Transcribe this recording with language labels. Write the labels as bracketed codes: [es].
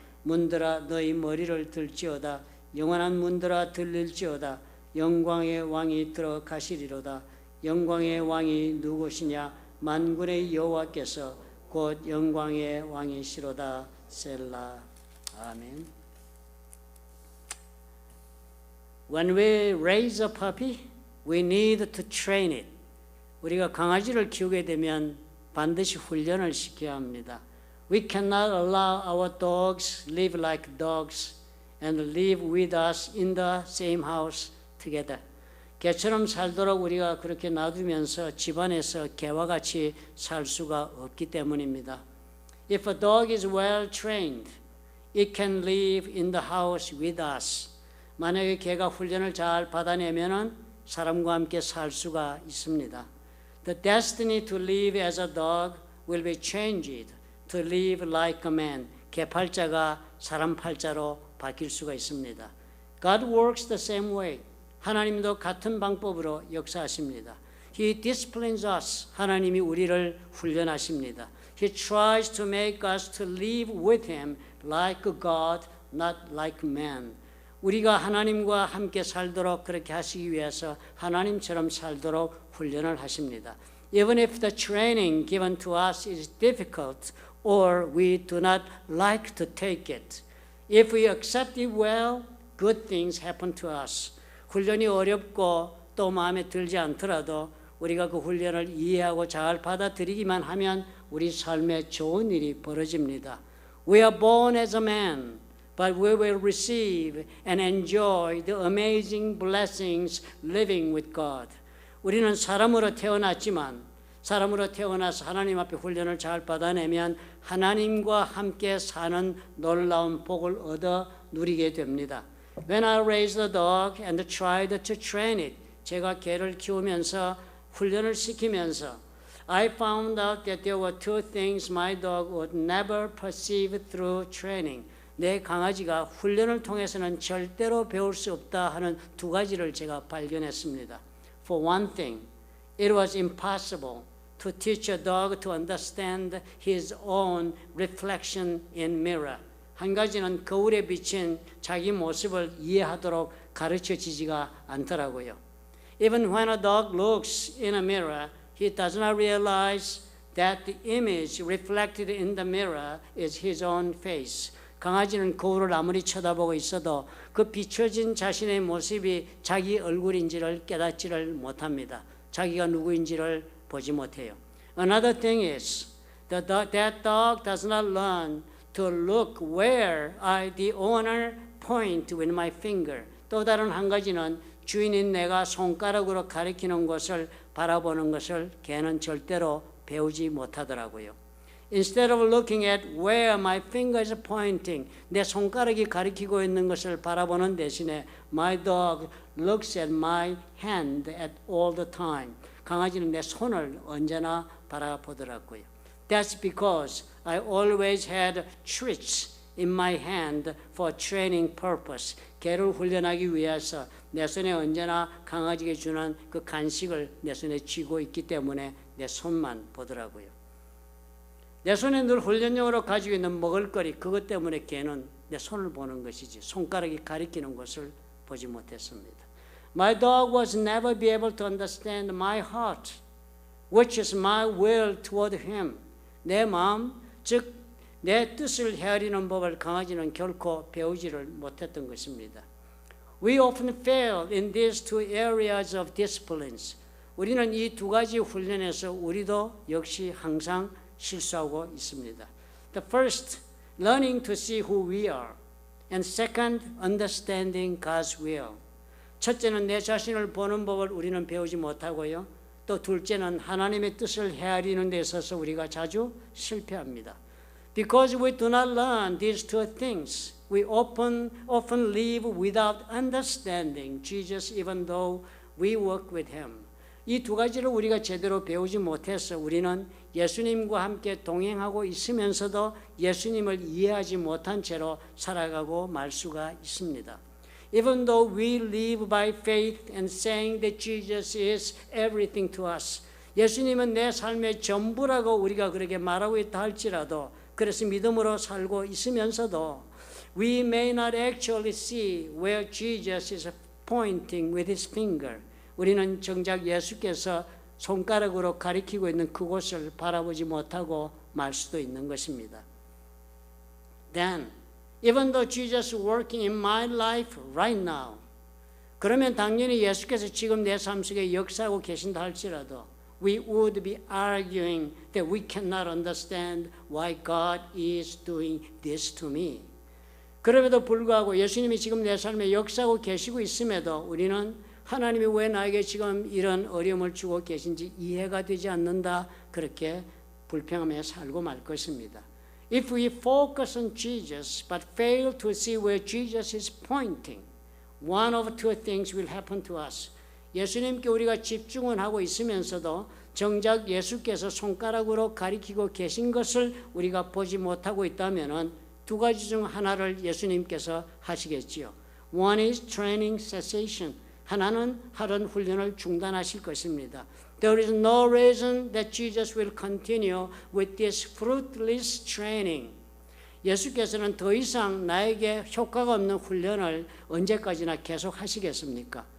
[ko] 문들아 너희 머리를 들지어다. 영원한 문들아 들릴지어다. 영광의 왕이 들어가시리로다. 영광의 왕이 누구시냐? 만군의 여호와께서 곧 영광의 왕이시로다. 셀라. 아멘. [en] When we raise a puppy, we need to train it. [ko] 우리가 강아지를 키우게 되면 반드시 훈련을 시켜야 합니다. [en] We cannot allow our dogs live like dogs and live with us in the same house together. [ko] 개처럼 살도록 우리가 그렇게 놔두면서 집안에서 개와 같이 살 수가 없기 때문입니다. [en] If a dog is well trained, it can live in the house with us. [ko] 만약에 개가 훈련을 잘 받아내면은 사람과 함께 살 수가 있습니다. [en] The destiny to live as a dog will be changed to live like a man. [ko] 개 팔자가 사람 팔자로 바뀔 수가 있습니다. [en] God works the same way. [ko] 하나님도 같은 방법으로 역사하십니다. [en] He disciplines us. [ko] 하나님이 우리를 훈련하십니다. [en] He tries to make us to live with Him like God, not like man. [ko] 우리가 하나님과 함께 살도록 그렇게 하시기 위해서 하나님처럼 살도록 훈련을 하십니다. [en] Even if the training given to us is difficult or we do not like to take it, if we accept it well, good things happen to us. [ko] 훈련이 어렵고 또 마음에 들지 않더라도 우리가 그 훈련을 이해하고 잘 받아들이기만 하면 우리 삶에 좋은 일이 벌어집니다. [en] We are born as a man. But we will receive and enjoy the amazing blessings living with God. [ko] 우리는 사람으로 태어났지만 사람으로 태어나서 하나님 앞에 훈련을 잘 받아내면 하나님과 함께 사는 놀라운 복을 얻어 누리게 됩니다. [en] When I raised a dog and tried to train it, [ko] 제가 개를 키우면서 훈련을 시키면서 [en] I found out that there were two things my dog would never perceive through training. [ko] 내 강아지가 훈련을 통해서는 절대로 배울 수 없다 하는 두 가지를 제가 발견했습니다. [en] For one thing, it was impossible to teach a dog to understand his own reflection in mirror. [ko] 한 가지는 거울에 비친 자기 모습을 이해하도록 가르쳐지지가 않더라고요. [en] Even when a dog looks in a mirror, he does not realize that the image reflected in the mirror is his own face. [ko] 강아지는 거울을 아무리 쳐다보고 있어도 그 비춰진 자신의 모습이 자기 얼굴인지를 깨닫지를 못합니다. 자기가 누구인지를 보지 못해요. [en] Another thing is that dog does not learn to look where I, the owner, point with my finger. [ko] 또 다른 한 가지는 주인인 내가 손가락으로 가리키는 것을 바라보는 것을 개는 절대로 배우지 못하더라고요. [en] Instead of looking at where my finger is pointing, [ko] 내 손가락이 가리키고 있는 것을 바라보는 대신에 [en] my dog looks at my hand at all the time. [ko] 강아지는 내 손을 언제나 바라보더라고요. [en] That's because I always had treats in my hand for training purpose. [ko] 개를 훈련하기 위해서 내 손에 언제나 강아지에게 주는 그 간식을 내 손에 쥐고 있기 때문에 내 손만 보더라고요. 내 손에 늘 훈련용으로 가지고 있는 먹을거리 그것 때문에 개는 내 손을 보는 것이지 손가락이 가리키는 것을 보지 못했습니다. [en] My dog was never be able to understand my heart, which is my will toward him. [ko] 내 마음, 즉 내 뜻을 헤아리는 법을 강아지는 결코 배우지를 못했던 것입니다. [en] We often fail in these two areas of disciplines. [ko] 우리는 이 두 가지 훈련에서 우리도 역시 항상 실수하고 있습니다. [en] The first, learning to see who we are. And second, understanding God's will. [ko] 첫째는 내 자신을 보는 법을 우리는 배우지 못하고요. 또 둘째는 하나님의 뜻을 헤아리는 데 있어서 우리가 자주 실패합니다. [en] Because we do not learn these two things, we often live without understanding Jesus even though we walk with Him. [ko] 이 두 가지를 우리가 제대로 배우지 못해서 우리는 예수님과 함께 동행하고 있으면서도 예수님을 이해하지 못한 채로 살아가고 말 수가 있습니다. [en] Even though we live by faith and saying that Jesus is everything to us. [ko] 예수님은 내 삶의 전부라고 우리가 그렇게 말하고 있다 할지라도 그래서 믿음으로 살고 있으면서도 [en] we may not actually see where Jesus is pointing with his finger. [ko] 우리는 정작 예수께서 손가락으로 가리키고 있는 그곳을 바라보지 못하고 말 수도 있는 것입니다. [en] Then, even though Jesus is working in my life right now, [ko] 그러면 당연히 예수께서 지금 내 삶 속에 역사하고 계신다 할지라도 [en] we would be arguing that we cannot understand why God is doing this to me. [ko] 그럼에도 불구하고 예수님이 지금 내 삶에 역사하고 계시고 있음에도 우리는 하나님이 왜 나에게 지금 이런 어려움을 주고 계신지 이해가 되지 않는다. 그렇게 불평하며 살고 말 것입니다. [en] If we focus on Jesus but fail to see where Jesus is pointing, one of two things will happen to us. [ko] 예수님께 우리가 집중은 하고 있으면서도 정작 예수께서 손가락으로 가리키고 계신 것을 우리가 보지 못하고 있다면 두 가지 중 하나를 예수님께서 하시겠지요. [en] One is training cessation. [ko] 하나는 하던 훈련을 중단하실 것입니다. [en] There is no reason that Jesus will continue with this fruitless training. [ko] 예수께서는 더 이상 나에게 효과가 없는 훈련을 언제까지나 계속 하시겠습니까?